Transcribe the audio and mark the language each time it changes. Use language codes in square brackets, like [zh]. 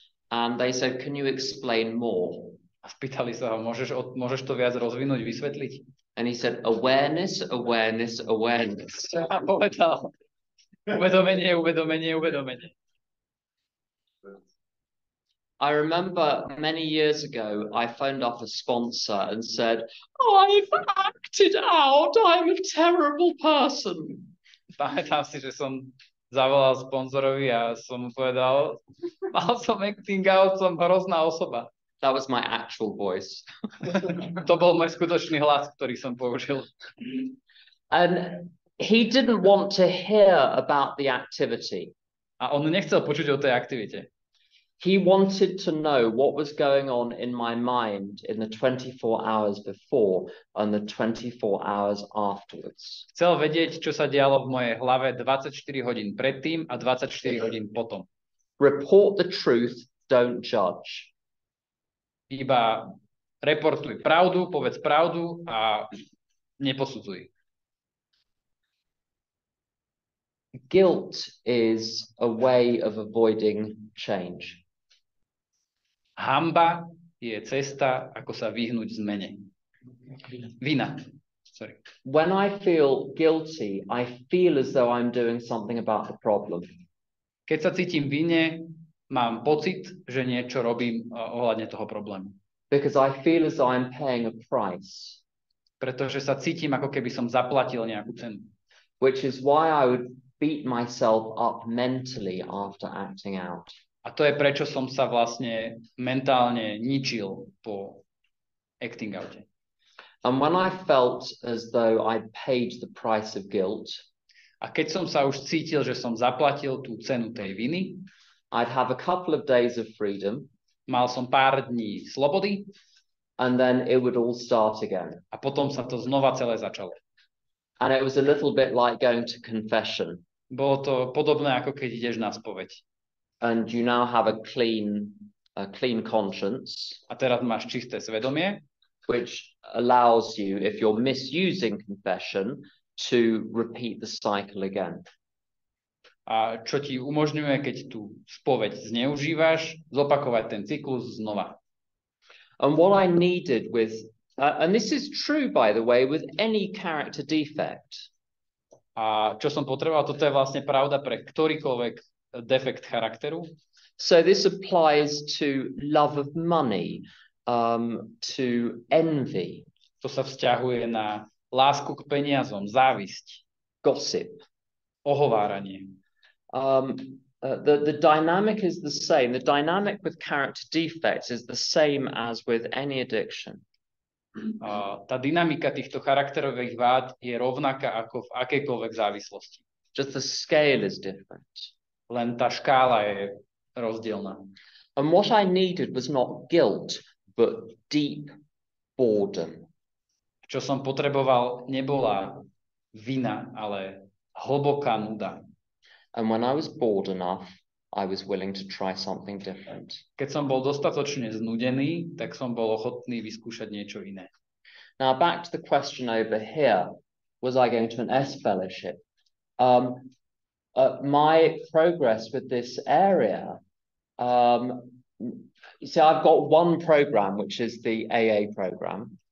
[en] And they said, can you explain more? [sk] A spýtali sa ho, môžeš to viac rozvinúť, vysvetliť? [en] And he said, awareness, awareness, awareness. [sk] A povedal, uvedomenie, uvedomenie, uvedomenie. [en] I remember many years ago, I phoned up a sponsor and said, I've acted out, I'm a terrible person. [sk] Pamätám si, že som zavolal sponzorovi a som mu povedal, mal som acting out, som hrozná osoba. [en] That was my actual voice. [sk] To bol môj skutočný hlas, ktorý som použil. [en] And he didn't want to hear about the activity. [sk] A on nechcel počuť o tej aktivite. [en] He wanted to know what was going on in my mind in the 24 hours before and the 24 hours afterwards. [sk] Chcel vedieť, čo sa dialo v mojej hlave 24 hodín predtým a 24 hodín potom. [en] Report the truth, don't judge. [sk] Iba reportuj pravdu, povedz pravdu a neposudzuj. [en] Guilt is a way of avoiding change. [sk] Hanba je cesta, ako sa vyhnúť zmene. Vina. Sorry. [en] When I feel guilty, I feel as though I'm doing something about the problem. [sk] Keď sa cítim vine, mám pocit, že niečo robím ohľadne toho problému. [en] Because I feel as though I'm paying a price. [sk] Pretože sa cítim, ako keby som zaplatil nejakú cenu. [en] Which is why I would beat myself up mentally after acting out. [sk] A to je prečo som sa vlastne mentálne ničil po acting oute. [en] And when I felt as though I'd paid the price of guilt, [sk] a keď som sa už cítil, že som zaplatil tú cenu tej viny, [en] I'd have a couple of days of freedom. [sk] Mal som pár dní slobody. [en] And then it would all start again. [sk] A potom sa to znova celé začalo. [en] And it was a little bit like going to confession. [sk] Bolo to podobné, ako keď ideš na spoveď. [en] And you now have a clean conscience. [sk] A teraz máš čisté svedomie. [en] Which allows you, if you're misusing confession, to repeat the cycle again. [sk] A čo ti umožňuje, keď tú spoveď zneužívaš, zopakovať ten cyklus znova. [en] And what I needed with And this is true, by the way, with any character defect. [sk] A čo som potreboval, toto je vlastne pravda pre ktorýkoľvek defekt charakteru. [en] So this applies to love of money, to envy. [sk] To sa vzťahuje na lásku k peniazom, závisť, [en] gossip. [sk] Ohováranie. [en] The dynamic is the same. The dynamic with character defects is the same as with any addiction. [sk] Tá dynamika týchto charakterových vád je rovnaká ako v akejkoľvek závislosti. [en] Just the scale is different. [sk] Len tá škála je rozdielna. [en] And what I needed was not guilt, but deep boredom. [sk] Čo som potreboval, nebola vina, ale hlboká nuda. [en] And when I was bored enough, I was willing to try something different. [sk] Keď som bol dostatočne znudený, tak som bol ochotný vyskúšať niečo iné. [en] Now back to the question over here, was I going to an S fellowship? My progress with this area, see, I've got one program, which is the AA program.